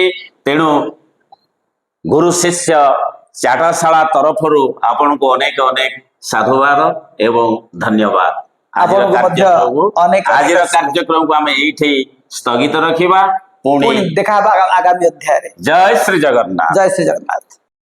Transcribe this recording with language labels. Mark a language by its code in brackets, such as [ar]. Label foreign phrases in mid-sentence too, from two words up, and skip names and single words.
[or] ତେଣୁ ଗୁରୁ ଶିଷ୍ୟ ଚାଟଶାଳା ତରଫରୁ ଆପଣଙ୍କୁ ଅନେକ ଅନେକ ସାଧୁବାଦ ଏବଂ ଧନ୍ୟବାଦ। ଆଜିର ଆପଣଙ୍କୁ ମଧ୍ୟ କାର୍ଯ୍ୟକ୍ରମକୁ ଅନେକ ଆଜିର କାର୍ଯ୍ୟକ୍ରମକୁ ଆମେ ଏଇଠି ସ୍ଥଗିତ ରଖିବା। ପୁଣି [hi] देखा आगामी अध्याय [or] ଜୟ ଶ୍ରୀ ଜଗନ୍ନାଥ। [hi] जय श्री जगन्नाथ।